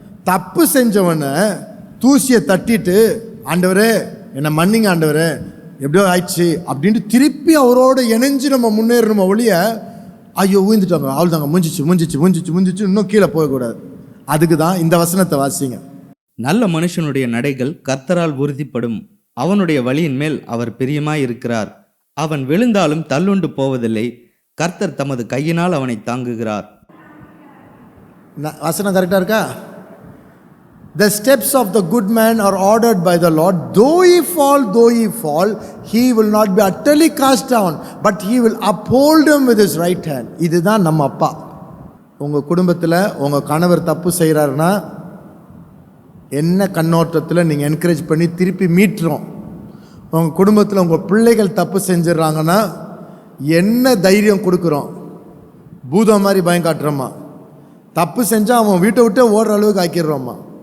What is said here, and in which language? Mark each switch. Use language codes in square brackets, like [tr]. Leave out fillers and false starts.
[ta] தப்பு செஞ்சவனை தூசியை தட்டிட்டு, ஆண்டவரே என்னை மன்னிங்க ஆண்டவரே எப்படியோ ஆயிடுச்சு அப்படின்ட்டு திருப்பி அவரோட இணைஞ்சு நம்ம முன்னேறணுமோ ஒழிய, ஐயோ ஊந்துட்டாங்க அவள் தாங்க முஞ்சிச்சு இன்னும் கீழே போகக்கூடாது. அதுக்கு தான் இந்த வசனத்தை வாசிங்க. நல்ல மனுஷனுடைய நடைகள் கர்த்தரால் உறுதிப்படும், அவனுடைய வழியின் மேல் அவர் பிரியமாயிருக்கிறார். அவன் விழுந்தாலும் தள்ளுண்டு போவதில்லை, கர்த்தர் தமது கையினால் அவனை தாங்குகிறார். வசனம் கரெக்டாக இருக்கா? [en] The steps of the good man are ordered by the Lord. Though he fall, he will not be utterly cast down, but he will uphold him with his right hand. [ta] இதுதான் நம்ம அப்பா. உங்கள் குடும்பத்தில் உங்கள் கணவர் தப்பு செய்கிறாருன்னா என்ன கண்ணோட்டத்தில் நீங்கள் என்கரேஜ் பண்ணி திருப்பி மீட்டுறோம்? உங்கள் குடும்பத்தில் உங்கள் பிள்ளைகள் தப்பு செஞ்சிடறாங்கன்னா என்ன தைரியம் கொடுக்குறோம்? பூதம் மாதிரி பயம் காட்டுறோமா? தப்பு செஞ்சால் அவன் வீட்டை விட்டு ஓடுற அளவுக்கு ஆக்கிடுறோம்மா?